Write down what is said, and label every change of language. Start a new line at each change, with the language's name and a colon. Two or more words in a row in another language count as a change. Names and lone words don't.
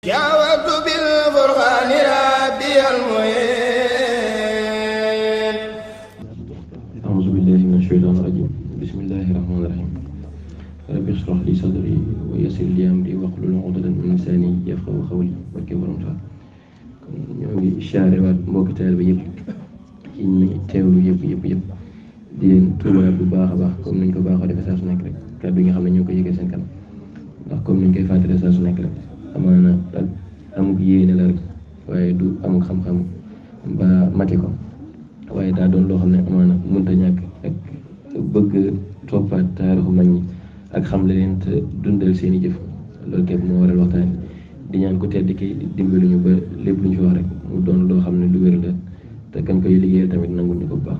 Arabic: جاوبت بالفرقان ربي المعين. أعوذ بالله من الشيطان الرجيم. بسم الله الرحمن الرحيم. رب اشرح لي صدري ويسر لي أمري واحلل عقدة من لساني يفقهوا قولي
Wolof: barke Borom Tuubaa. ñoo ngi siyaare waat mbokki taalibe bi yëpp ci ñi teewlu yëpp di leen tuubaat bu baax a baax comme niñ ko baaxoo defee saa su nekk rek kàddu yi nga xam ne ñoo ko yëgee seen kanam ndax comme niñ koy fàttalee saa su nekk rek amaana ak amug yéene la rek waaye du amug xam-xam ba mati ko waaye daa doon loo xam ne amaana mënta ñàkk ak bëgg toppaat taarixu mag ñi ak xam leen te dundal seen i jëf loolu képp moo waral waxtaan di ñaan ko tedd ki dimbali ñu ba lépp lu ñu fi wax rek mu doon loo xam ne lu wér la te kañ koy liggéeyal tamit nangul ñu ko bu baax.